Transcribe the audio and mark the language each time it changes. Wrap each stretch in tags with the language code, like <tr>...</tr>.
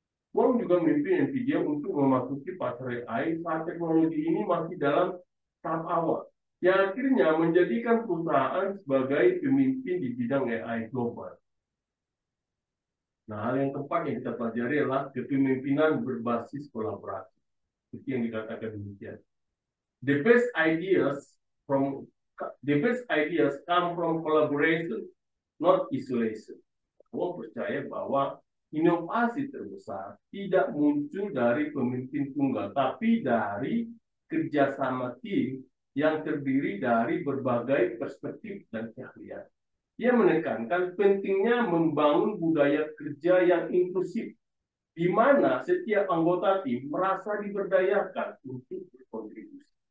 <id>Wong juga memimpin Nvidia untuk memasuki pasar AI saat teknologi ini masih dalam tahap awal, yang akhirnya menjadikan perusahaan sebagai pemimpin di bidang AI global. Nah, hal yang keempat yang kita pelajari adalah kepemimpinan berbasis kolaborasi. Seperti yang dikatakan demikian.</id> <en>The best ideas from the best ideas come from collaboration, not isolation.</en> <id>Wong percaya bahwa inovasi terbesar tidak muncul dari pemimpin tunggal, tapi dari kerjasama tim yang terdiri dari berbagai perspektif dan keahlian. Ia menekankan pentingnya membangun budaya kerja yang inklusif, di mana setiap anggota tim merasa diberdayakan untuk berkontribusi.</id>